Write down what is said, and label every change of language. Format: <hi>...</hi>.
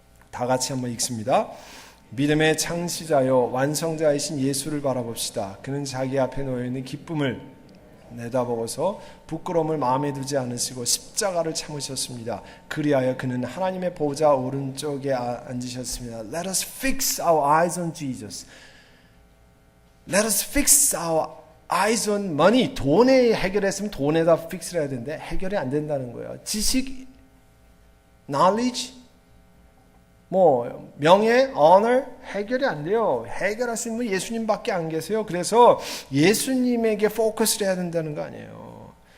<ko>다 같이 한번 읽습니다. 믿음의 창시자요 완성자이신 예수를 바라봅시다. 그는 자기 앞에 놓여있는 기쁨을 내다보고서 부끄러움을 마음에 두지 않으시고 십자가를 참으셨습니다. 그리하여 그는 하나님의 보좌 오른쪽에 앉으셨습니다.</ko> <en>Let us fix our eyes on Jesus. Let us fix our eyes on money.</en> <ko>돈에 해결했으면 돈에다 픽스를 해야 되는데 해결이 안 된다는 거예요. 지식, knowledge, 명예, honor 해결이 안 돼요. 해결할 수 있는 분 예수님밖에 안 계세요. 그래서 예수님에게 포커스를 해야 된다는 거 아니에요.</ko>